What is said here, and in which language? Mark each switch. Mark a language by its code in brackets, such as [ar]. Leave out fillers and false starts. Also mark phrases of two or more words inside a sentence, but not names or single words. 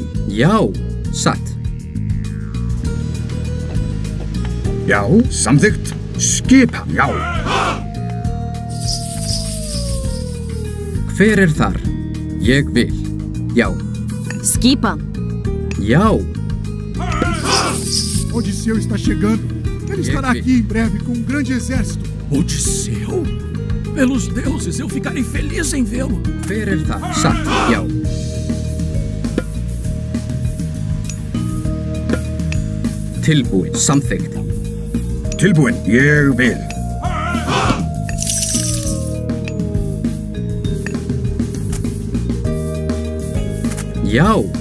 [is] Já, satt. Já, samþykkt. Skipa, já. Hver er þar? Ég vil. Já. Skipan. Já. [pt] Odisseu está chegando. Ele estará aqui em breve com um grande exército. Odisseu? Pelos deuses, eu ficarei feliz em vê-lo. [is] Hver er það? Satt, já. Tilbúið, samþykkt. Tilbúinn, ég vil. Já.